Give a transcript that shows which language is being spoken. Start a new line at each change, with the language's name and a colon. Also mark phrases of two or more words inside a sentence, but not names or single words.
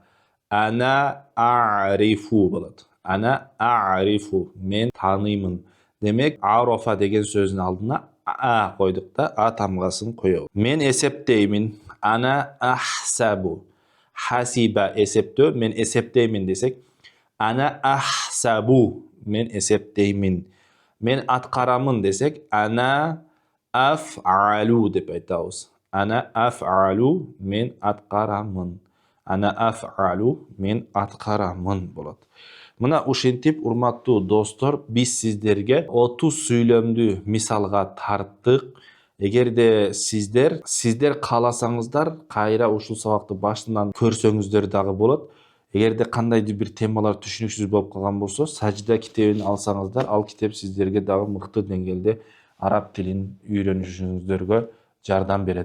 Arabic: أنا أعرف болот. أنا أعرف,
Kyrgyz: мен тааныймын. Демек, арафа деген сөздүн алдына койдук да, тамгасын коебуз. Мен эсептеймин.
Arabic: أنا أحسب.
Kyrgyz: Хасиба эсептөө, мен эсептеймин десек,
Arabic: أنا أحسب,
Kyrgyz: мен эсептеймин. Мен аткарамын десек,
Arabic: أنا أفعل
Kyrgyz: деп айтабыз.
Arabic: أنا أفعل,
Kyrgyz: мен аткарамын.
Arabic: أنا أفعل,
Kyrgyz: мен аткарамын болот. Мына ушинтип, урматтуу достор, биз сиздерге 30 сүйлөмдү мисалга тарттык. Эгерде сиздер кааласаңыздар, кайра ушул сабакты башынан көрсөңүздөр дагы болот. Эгерде кандайдыр бир темалар түшүнүксүз болуп калган болсо, сажда китебин алсаңыздар, ал китеп сиздерге дагы мыкты деңгээлде араб тилин үйрөнүшүңүздөргө жардам берет.